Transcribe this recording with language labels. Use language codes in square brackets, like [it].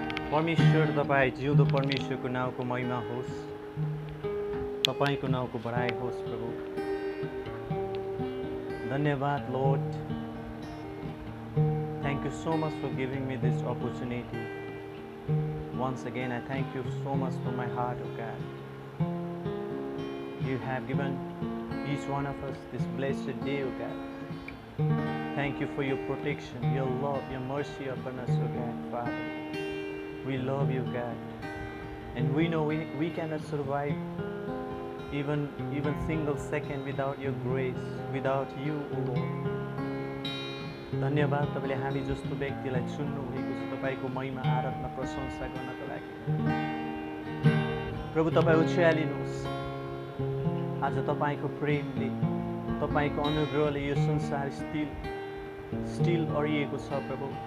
[ne] परमेश्वर तपाईँ जिउँदो परमेश्वरको नाउँको महिमा होस्, तपाईँको नाउँको बढाइ होस् प्रभु। धन्यवाद [en] Lord. Thank you so much for giving me this opportunity. Once again, I thank you so much from my heart, oh God. You have given each one of us this blessed day, oh God. Thank you for your protection, your love, your mercy upon us, oh God, Father. We love you, God. And we know we cannot survive even single second without your grace, without you, O Lord. [ne] धन्यवाद तपाईले हामी जस्तो व्यक्तिलाई चुन्नु भएको छ तपाईको महिमा आराधना प्रशंसा गर्नको लागि। प्रभु तपाईँ उचालिनुहोस्। आज तपाईको प्रेमले, तपाईको अनुग्रहले यो संसार स्टिल अडिएको छ प्रभु।